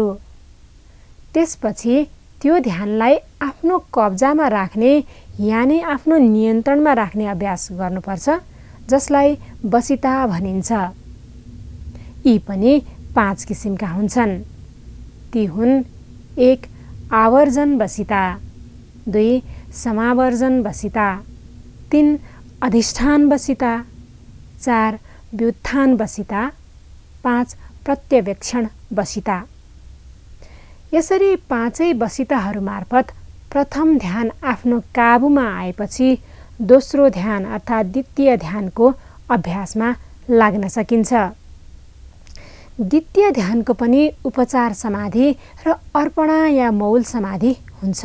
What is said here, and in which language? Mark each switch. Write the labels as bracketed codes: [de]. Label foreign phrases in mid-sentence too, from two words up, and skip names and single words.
[ne] त्यसपछि त्यो ध्यानलाई आफ्नो कब्जामा राख्ने यानि आफ्नो नियन्त्रणमा राख्ने अभ्यास गर्नुपर्छ, जसलाई बसिता भनिन्छ। यी पनि 5 किसिमका हुन्छन्। ती हुन्: 1 आवर्जन बसिता, 2 समावर्जन बसिता, 3 अधिष्ठान बसिता, 4 व्युत्थान बसिता, 5 प्रत्यवेक्षण बसिता। यसरी 5 बसिताहरू मार्फत प्रथम ध्यान आफ्नो काबुमा आएपछि दोस्रो ध्यान अर्थात् द्वितीय ध्यानको अभ्यासमा लाग्न सकिन्छ। द्वितीय ध्यानको पनि उपचार समाधि र अर्पणा या मौल समाधि हुन्छ।